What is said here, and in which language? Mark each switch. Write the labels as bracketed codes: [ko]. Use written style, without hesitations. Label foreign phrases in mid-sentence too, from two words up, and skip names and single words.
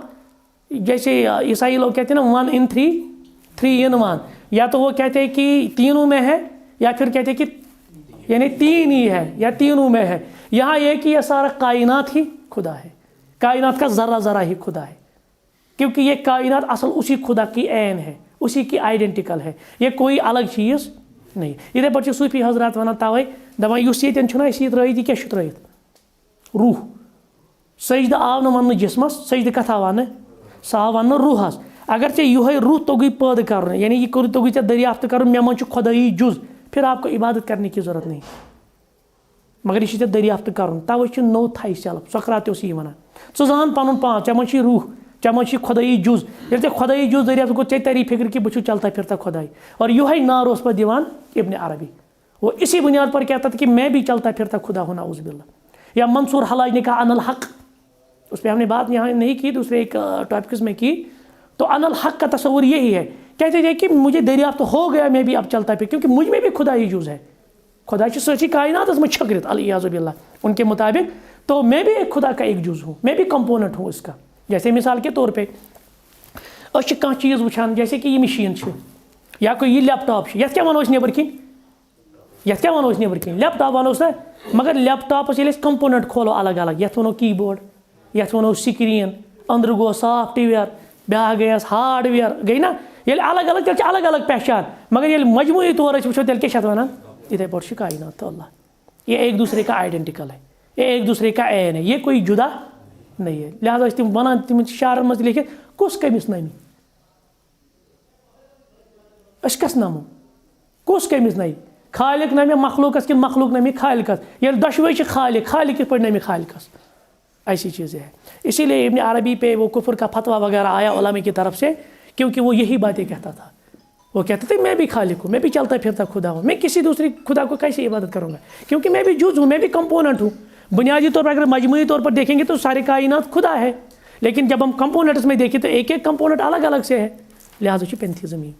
[ur] جیسے عیسائی لوگ کہتے ہیں نا 1 in 3 3 in 1, یا تو وہ کہتے ہیں کہ تینوں میں ہے یا پھر کہتے ہیں کہ یعنی تین ہی ہے یا تینوں میں ہے. یہاں یہ کہ یہ سارا کائنات ہی خدا ہے, کائنات کا ذرہ ذرہ ہی خدا ہے, کیونکہ یہ کائنات اصل اسی خدا کی عین ہے, اسی کی آئیڈینٹیکل ہے, یہ کوئی الگ چیز نہیں. [ks] یتھے پٲٹھۍ چھِ صوفی حضرات ونان توے دپان یُس ییٚتٮ۪ن چھُنہ اَسہِ یہِ ترٲیِتھ یہِ کیٛاہ چھُ ترٲیِتھ روح. سجدٕ آو نہٕ وننہٕ جسمس, سجدٕ کتھ آو وننہٕ, سُہ آو وننہٕ روحس. اگر ژےٚ یِہوے روح توگی پٲدٕ کرُن, یعنی یہ توگی ژےٚ دریافت کرُن مےٚ منٛز چھُ خدٲیی جُز, [ur] پھر آپ کو عبادت کرنے کی ضرورت نہیں, [ks] مگر یہ چھُ ژےٚ دریافت کرُن. توے چھُ [en] know thy self, [ks] سقرات تہِ اوس یی ونان, ژٕ زان پنُن پان, ژےٚ منٛز چھُے روح, ژےٚ منٛز چھُے خدٲیی جُز. ییٚلہِ ژےٚ خدٲیی جُز دریافت گوٚو ژےٚ تری فکر کہ بہٕ چھُس [ur] چلتا پھرتا خدائی. اور [ks] یِہوے نار اوس پتہٕ دِوان [ur] ابن عربی, وہ اسی بنیاد پر کہتا تھا کہ میں بھی چلتا پھرتا خدا ہوں [ar] نعوذ باللہ. [ur] یا منصور حلاج نے کہا [ar] ان الحق, [ur] اس پہ ہم نے بات یہاں نہیں کی, دوسرے ایک ٹاپکس میں کی. تو [ar] ان الحق [ur] کا تصور یہی ہے, کہتے تھے کہ مجھے دریافت ہو گیا میں بھی اب چلتا پھر, کیونکہ مجھ میں بھی خدا ہی جز ہے, [ks] خدا چھُ سٲرسٕے کائناتس منٛز چھٔکرِتھ [ar] الیاذ باللہ [ur] ان کے مطابق. تو میں بھی ایک خدا کا ایک جز ہوں, میں بھی کمپوننٹ ہوں اس کا. جیسے مثال کے طور پہ [ks] أسۍ چھِ کانٛہہ چیٖز وٕچھان, [ur] جیسے کہ یہ مشین [ks] چھِ یا کوئی یہ لیپ ٹاپ چھِ, یتھ کیٛاہ وَنو أسۍ نیٚبٕرۍ کِنۍ, یتھ کیٛاہ وَنو أسۍ نیٚبٕرۍ کِنۍ, لیپ ٹاپ وَنوس نا, مگر لیپ ٹاپس ییٚلہِ أسۍ کمپوننٹ کھولو الگ الگ, یتھ وَنو کی بورڈ, یتھ وَنو سکریٖن, أنٛدرٕ گوٚو سافٹ وِیَر, بیٛاکھ گٔیَس ہارڈ وِیَر, گٔے نا, ییٚلہِ الگ الگ تیٚلہِ چھِ الگ الگ پہچان, مگر ییٚلہِ مجموعی طور أسۍ وٕچھو تیٚلہِ کیٛاہ چھِ اَتھ وَنان, یِتھَے پٲٹھۍ چھُ کائنات اللہ, [ur] یہ ایک دوسرے کا آئیڈینٹیکل ہے, یہ ایک دوسرے کا عین ہے, یہ کوئی جدا نہیں ہے. [ks] لہٰذا ٲسۍ تِم وَنان تِمن شعرن منٛز تہِ لیکھِتھ کُس کٔمِس نَمہِ, أسۍ کس نمو, کُس کٔمِس نَمہِ, خالق نَمہِ مخلوقس کِنہٕ مخلوق نَمہِ خالقس, ییٚلہِ دۄشوے چھِ خالق, خالق کِتھ پٲٹھۍ نَمہِ خالقس, [ur] ایسی چیزیں ہیں. اسی لیے ابن عربی پہ وہ کفر کا فتویٰ وغیرہ آیا علماء کی طرف سے, کیونکہ وہ یہی باتیں کہتا تھا. وہ کہتے تھے میں بھی خالق ہوں, میں بھی چلتا پھرتا خدا ہوں, میں کسی دوسری خدا کو کیسے عبادت کروں گا, کیونکہ میں بھی جز ہوں, میں بھی کمپوننٹ ہوں. بنیادی طور پر اگر مجموعی طور پر دیکھیں گے تو سارے کائنات خدا ہے, لیکن جب ہم کمپوننٹس میں دیکھیں تو ایک ایک کمپوننٹ الگ الگ سے ہے, لہٰذا چھُ پینتھیزم ہی.